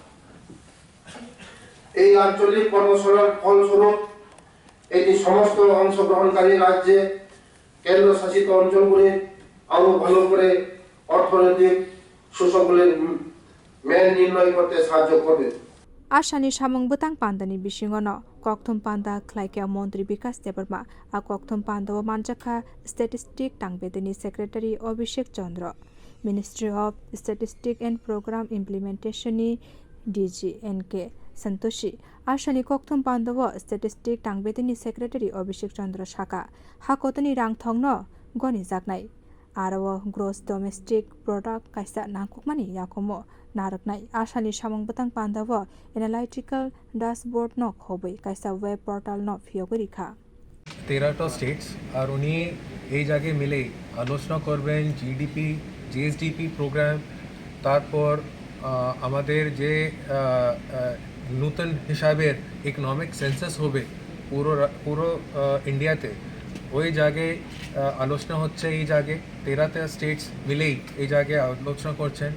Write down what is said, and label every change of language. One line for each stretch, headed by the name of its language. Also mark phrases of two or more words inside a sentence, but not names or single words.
Bangla: এই আঞ্চলিক কর্মশালার ফলস্বরূপ এটি সমস্ত অংশগ্রহণকারী রাজ্যে কেন্দ্রশাসিত অঞ্চলগুলি আরো ভালো করে অর্থনৈতিক সুযোগগুলির মান নির্ণয় করতে সাহায্য করবে।
Kok Borok: Ashani Shamung Butang Pandani Bishingono, Koktum Panda Klaika Montri Bikas Deburma, a Koktum Panda Manjaka Statistic Tangbedini Secretary Abhishek Chandra, Ministry of Statistics and Program Implementation DGNK Santoshi, Ashani Koktum Panda Statistic Tangbedini Secretary Abhishek Chandra Shaka, Hakotani Rang Thongno, Goni Zagnai, Arawa
English: Gross Domestic Product
Kok Borok: Kaisa Nankukmani Yakomo. Naraknai Ashani Shamung Batang Pandavo
English: Analytical Dashboard
Kok Borok: no Hobi Kaisa
English: Web Portal
Kok Borok: no Fiogurika
Bangla: 13টা স্টেটস আর উনি এই জায়গায় মিলে আলোচনা করবেন জিডিপি জিএসডিপি প্রোগ্রাম তারপর আমাদের যে নতুন হিসাবের
English: economic census
Bangla: হবে পুরো ইন্ডিয়াতে ওই জায়গায় আলোচনা হচ্ছে এই জায়গায় 13টা স্টেটস মিলেই এই জায়গায় আলোচনা করছেন